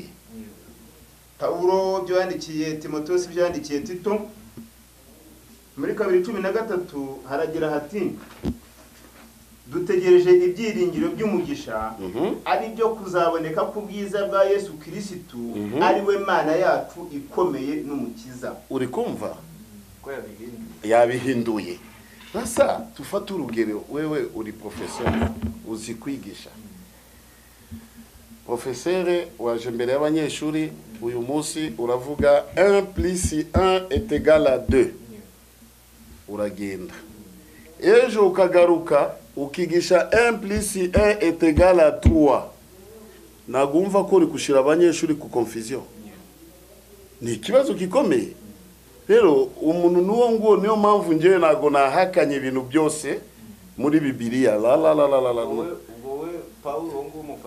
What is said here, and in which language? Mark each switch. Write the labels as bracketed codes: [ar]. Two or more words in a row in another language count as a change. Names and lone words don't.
[rw] Paulo byo yandikiye Timoteyo byo yandikiye Tito muri 2:13 haragira hati dutegereje ibyiringiro by'umugisha ari byo kuzaboneka ku bwiza bwa Yesu Kristo ari we Mana yacu ikomeye n'umukiza. Uri kumva ko yabihinduye. Sasa tufata urugero, wewe uri professeur uzi kwigisha. Professeur waje mbere y'abanyeshuri uyu munsi uravuga 1 + 1 [fr] est égal à [rw] 2. Uragenda. Ejo ukagaruka ukigisha 1 + 1 [fr] est égal à [rw] 3. Nagumva ko uri kushira abanyeshuri ku confusion. Ni ikibazo gikomeye. Rero umuntu nuwo ngo niyo mpamvu ngewe nago nahakanye ibintu byose muri Bibiliya. Wowe Paulo ngo mufata.